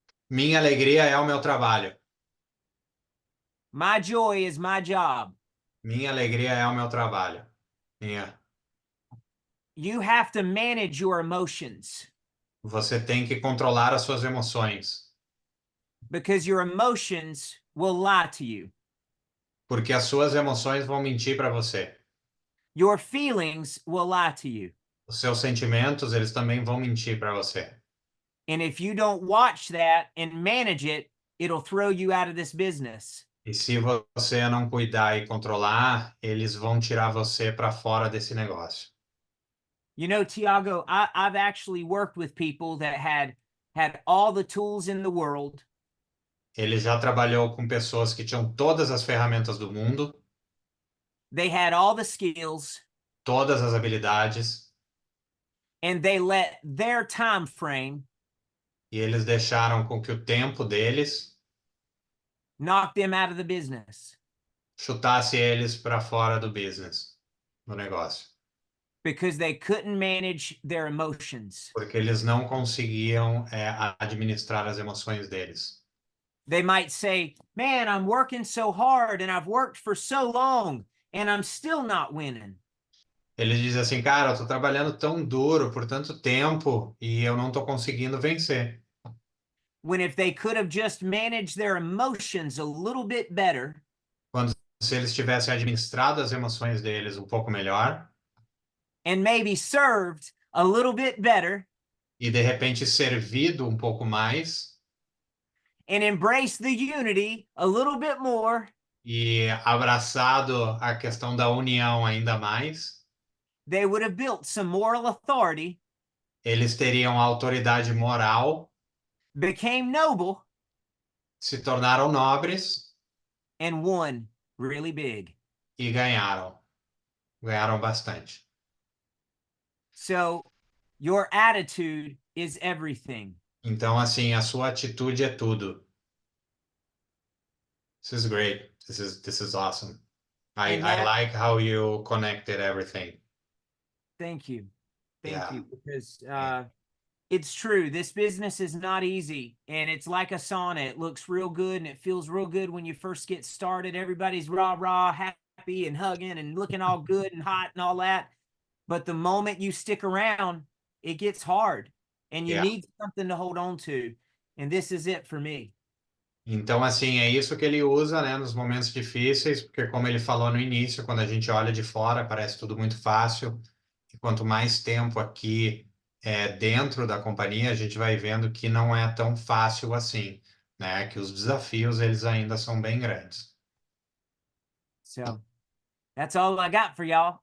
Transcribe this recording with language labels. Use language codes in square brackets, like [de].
[pt] Minha alegria é o meu trabalho. [en] My joy is my job. [pt] Minha alegria é o meu trabalho. Minha. [en] You have to manage your emotions. [pt] Você tem que controlar as suas emoções. [en] Because your emotions will lie to you. [pt] Porque as suas emoções vão mentir para você. [en] Your feelings will lie to you. [pt] Os seus sentimentos, eles também vão mentir para você. [en] And if you don't watch that and manage it, it'll throw you out of this business. [pt] E se você não cuidar e controlar, eles vão tirar você para fora desse negócio. [en] You know, Tiago, I've actually worked with people that had all the tools in the world. [pt] Ele já trabalhou com pessoas que tinham todas as ferramentas do mundo, [en] They had all the skills, [pt] todas as habilidades, [en] and they let their time frame [pt] e eles deixaram com que o tempo deles [en] knock them out of the business. [pt] chutasse eles para fora do business, do negócio. [en] Because they couldn't manage their emotions. [pt] Porque eles não conseguiam administrar as emoções deles. [en] They might say, man, I'm working so hard and I've worked for so long and I'm still not winning. [pt] Eles dizem assim, cara, eu tô trabalhando tão duro por tanto tempo e eu não tô conseguindo vencer. [en] When if they could have just managed their emotions a little bit better, [pt] Quando se eles tivessem administrado as emoções deles um pouco melhor [en] and maybe served a little bit better, [pt] e de repente servido um pouco mais [en] and embraced the unity a little bit more, [pt] e abraçado a questão da união ainda mais, [en] they would have built some moral authority [pt] eles teriam autoridade moral [en] became noble, [pt] se tornaram nobres [en] and won really big. [pt] e ganharam. Ganharam bastante. [en] So your attitude is everything. [pt] Então, assim, a sua atitude é tudo. [en] This is great. This is awesome. I And that, like how you connected everything. thank you. Thank Yeah. you. Because it's true. This business is not easy. And it's like a sauna. It looks real good and it feels real good when you first get started. Everybody's rah, happy and hugging and looking all good and hot and all that. But the moment you stick around, it gets hard. And you Yeah. need something to hold on to. And this is it for me. [pt] Então, assim, é isso que ele usa, né, nos momentos difíceis, porque como ele falou no início, quando a gente olha de fora, parece tudo muito fácil. E quanto mais tempo aqui dentro da companhia, a gente vai vendo que não é tão fácil assim, né? Que os desafios, eles ainda são bem grandes. [en] So that's all I got for y'all.